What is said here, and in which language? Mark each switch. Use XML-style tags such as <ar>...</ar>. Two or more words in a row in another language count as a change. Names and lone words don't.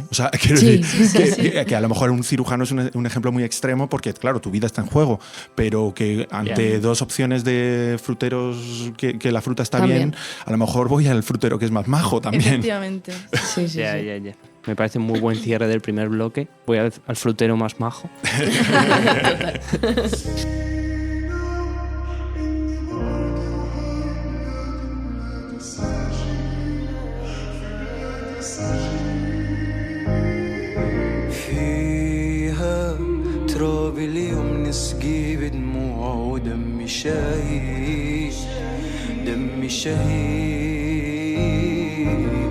<es>O sea, quiero decir que a lo mejor un cirujano es un ejemplo muy extremo porque, claro, tu vida está en juego, pero que ante dos opciones de fruteros que la fruta está bien, a lo mejor voy al frutero que es más majo también. Efectivamente. Ya. Me parece un muy buen cierre del primer bloque. Voy al frutero más majo.</es> <ar>فيها تراب اليوم نسقي بدموع ودمي شهيد دمي شهيد</ar>